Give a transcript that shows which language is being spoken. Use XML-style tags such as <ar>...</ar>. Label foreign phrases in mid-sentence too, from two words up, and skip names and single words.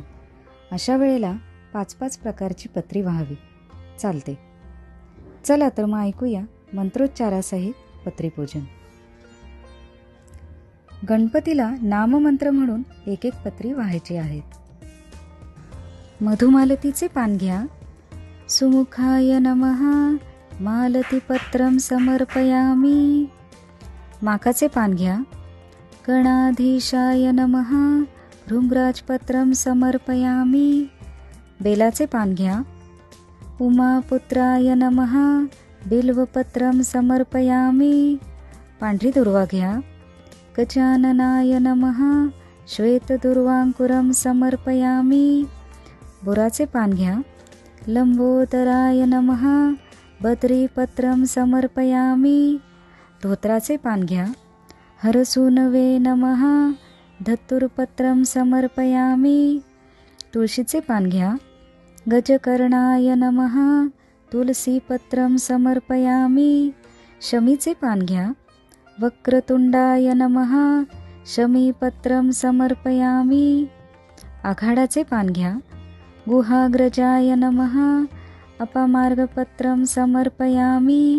<mr>अशा वेळेला 5-5 प्रकारची पत्री वाहावी, चालते। चला तर मग ऐकूया मंत्रोच्चारासहित पत्रीपूजन। गणपतीला नाममंत्र म्हणून एक पत्री वाहायची आहेत। मधुमालतीचे पान घ्या,</mr> <sa>सुमुखाय नमः मालतीपत्रं समर्पयामि।</sa> <mr>माकाचे पान घ्या,</mr> <sa>गणाधीशाय नमः भृंगराजपत्रं समर्पयामि।</sa> <mr>बेलाचे पान घ्या,</mr> <sa>उमापुत्राय नमः बिल्वपत्रं समर्पयामि।</sa> <mr>पांढरी दुर्वा घ्या,</mr> <sa>गजाननाय नमः श्वेतदुर्वांकुरं समर्पयामि।</sa> <mr>बोराचे पान घ्या,</mr> <sa>लंबोदराय नमः बद्रीपत्रं समर्पयामि।</sa> <mr>धोत्राचे पान घ्या,</mr> <sa>हरसूनवे नमः धतुरपत्रं समर्पयामि।</sa> <mr>तुळशीचे पान घ्या,</mr> <sa>गजकर्णाय नमः तुलसीपत्रं समर्पयामि।</sa> <mr>शमीचे पान घ्या,</mr> <sa>वक्रतुंडाय नमः शमीपत्रं समर्पयामि।</sa> <mr>आघाडाचे पान घ्या,</mr> <sa>गुहाग्रजाय नमः अपामार्गपत्रं समर्पयामि।</sa>